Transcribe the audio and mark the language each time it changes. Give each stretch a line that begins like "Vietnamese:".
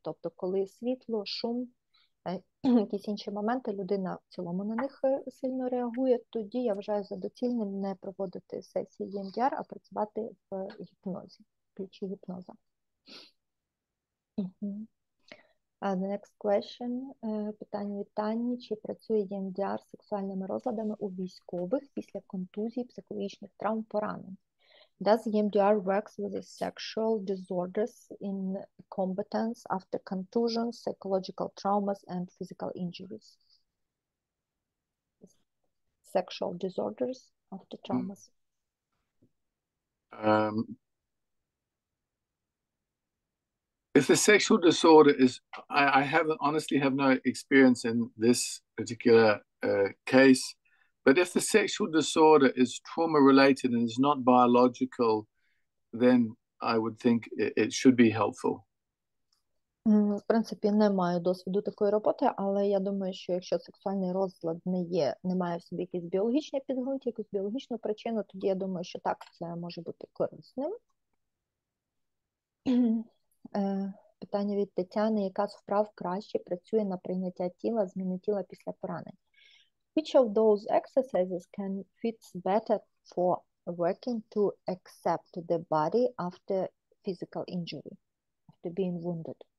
Ukrainian: Тобто, коли світло, шум, якісь інші моменти, людина в цілому на них сильно реагує, тоді я вважаю за доцільним не проводити сесії ЄМДР, а працювати в гіпнозі, в ключі гіпноза.
English: The next question.
Ukrainian: Питання від Тані. Чи працює ЄМДР з сексуальними розладами у військових після контузій, психологічних травм, поранень?
English: Does EMDR works with the sexual disorders in combatants after contusions, psychological traumas, and physical injuries? Sexual disorders after traumas. If the sexual disorder is, I honestly have no experience in this particular case, but if the sexual disorder is trauma-related and is not biological, then I would think it should be helpful.
Ukrainian: В принципі, не маю досвіду такої роботи, але я думаю, що якщо сексуальний розлад не має в собі якийсь біологічний підґрунт, якусь біологічну причину, тоді я думаю, що так, це може бути корисним. Питання від Тетяни. Яка з вправ краще працює на прийняття тіла, зміни тіла після поранень?
English: Which of those exercises can fits better for working to accept the body after physical injury, after being wounded?